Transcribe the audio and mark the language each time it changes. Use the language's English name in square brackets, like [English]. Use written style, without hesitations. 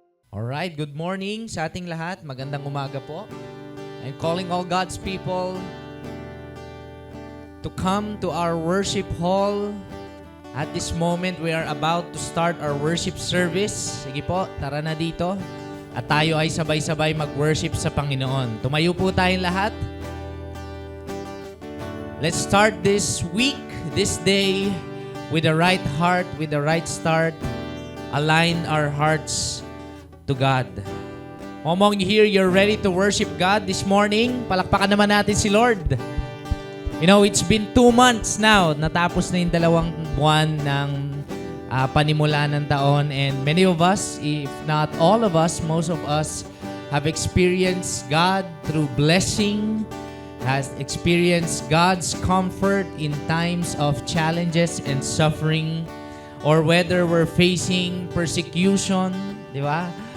[English] Alright, good morning [Filipino] sa ating lahat. Magandang umaga po. [English] I'm calling all God's people to come to our worship hall. At this moment, we are about to start our worship service. [Filipino] Sige po, tara na dito. At tayo ay sabay-sabay mag-worship sa Panginoon. Tumayo po tayong lahat. [English] Let's start this week, this day, with the right heart, with the right start. Align our hearts to God. Among you here, you're ready to worship God this morning. [Filipino] Palakpakan naman natin si Lord. [English] You know, it's been 2 months now. [Filipino] Natapos na yung 2 buwan ng panimula ng taon. [English] And many of us, if not all of us, most of us have experienced God through blessing, has experienced God's comfort in times of challenges and suffering, or whether we're facing persecution, di ba?